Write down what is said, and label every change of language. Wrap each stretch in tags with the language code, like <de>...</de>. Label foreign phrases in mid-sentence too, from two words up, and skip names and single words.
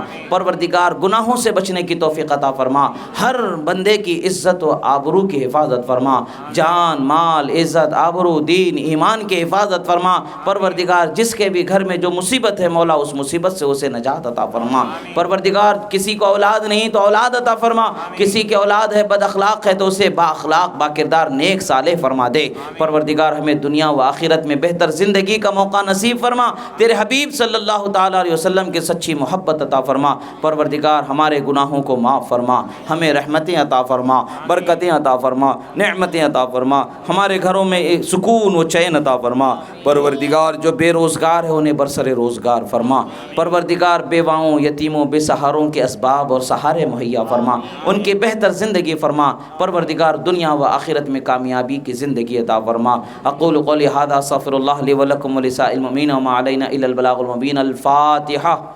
<ur>پروردگار گناہوں سے بچنے کی توفیق عطا فرما، ہر بندے کی عزت و آبرو کی حفاظت فرما، جان، مال، عزت، آبرو، دین، ایمان کی حفاظت فرما۔ پروردگار جس کے بھی گھر میں جو مصیبت ہے مولا اس مصیبت سے اسے نجات عطا فرما۔ پروردگار کسی کو اولاد نہیں تو اولاد عطا فرما، کسی کے اولاد ہے بد اخلاق ہے تو اسے با اخلاق، با کردار، نیک صالح فرما دے۔ پروردگار ہمیں دنیا و آخرت میں بہتر زندگی کا موقع نصیب فرما، تیرے حبیب</ur> <ar>صلی اللہ تعالیٰ علیہ وسلم</ar> <ur>کی سچی محبت عطا فرما۔ پروردگار ہمارے گناہوں کو معاف فرما، ہمیں رحمتیں عطا فرما، برکتیں عطا فرما، نعمتیں عطا فرما، ہمارے گھروں میں ایک سکون و چین عطا فرما۔ پروردگار جو بے روزگار ہے انہیں برسر روزگار فرما۔ پروردگار بیواؤں، یتیموں، بے سہاروں کے اسباب اور سہارے مہیا فرما، ان کی بہتر زندگی فرما۔ پروردگار دنیا و آخرت میں کامیابی کی زندگی عطا فرما۔</ur> <ar>اقول قولی ھذا استغفر اللہ لی ولکم ولسائر المؤمنین وما علینا الا البلاغ المبین۔ الفاتحہ۔</ar>